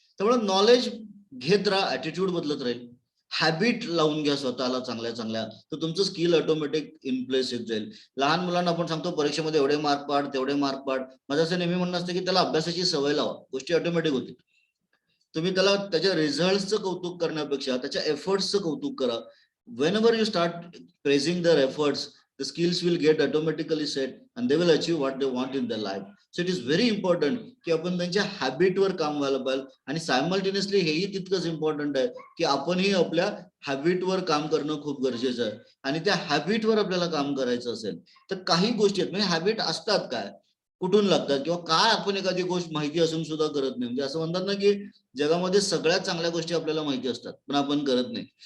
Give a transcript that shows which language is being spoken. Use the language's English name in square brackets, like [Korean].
[Marathi] त्यामुळे नॉलेज घेत राहा, ऍटिट्यूड बदलत राहील. हॅबिट लावून घ्या स्वतःला चांगल्या चांगल्या, तर तुमचं स्किल ऑटोमॅटिक इन प्लेस येत जाईल. लहान मुलांना आपण सांगतो परीक्षेमध्ये एवढे मार्क पाड, तेवढे मार्क पाड. माझं असं नेहमी म्हणणं असतं की त्याला अभ्यासाची सवय लावा, गोष्टी ऑटोमॅटिक होतील. तुम्ही त्याला त्याच्या रिझल्टचं कौतुक करण्यापेक्षा त्याच्या एफर्ट्सचं कौतुक करा. [English] Whenever you start praising their efforts, the skills will get automatically set and they will achieve what they want in their life. So it is very important [Marathi] की आपण त्यांच्या हॅबिटवर काम व्हायला पाहिजे. आणि सायमल्टेनियसली हेही तितकंच इम्पॉर्टंट आहे की आपणही आपल्या हॅबिटवर काम करणं खूप गरजेचं आहे. आणि त्या हॅबिटवर आपल्याला काम करायचं असेल तर काही गोष्टी आहेत, म्हणजे हॅबिट असतात काय, कुठून लागतात, किंवा काय आपण एखादी गोष्ट माहिती असून सुद्धा करत नाही. म्हणजे असं म्हणतात ना की जगामध्ये सगळ्यात चांगल्या गोष्टी आपल्याला माहिती असतात पण आपण करत नाही.